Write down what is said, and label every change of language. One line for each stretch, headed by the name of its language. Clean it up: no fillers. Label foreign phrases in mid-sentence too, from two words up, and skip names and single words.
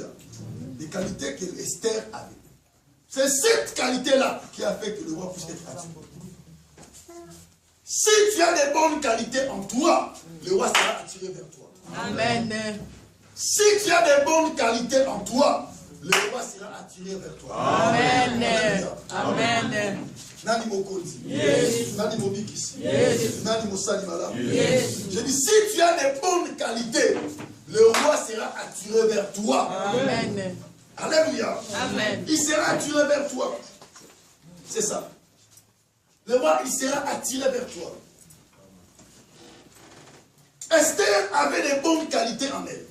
French: Les qualités que Esther avait. C'est cette qualité-là qui a fait que le roi puisse être attiré. Si tu as des bonnes qualités en toi, le roi sera attiré vers toi. Amen. Si tu as des bonnes qualités en toi, le roi sera attiré vers toi. Amen. Alléluia. Amen.
Lingala: Nani mokonzi. Yes. Nani mobikisi. Yes. Nani mosalimala. Yes.
French: Je dis, si tu as des bonnes qualités, le roi sera attiré vers toi. Amen. Alléluia. Amen. Il sera attiré vers toi. C'est ça. Le roi, il sera attiré vers toi. Esther avait des bonnes qualités en elle.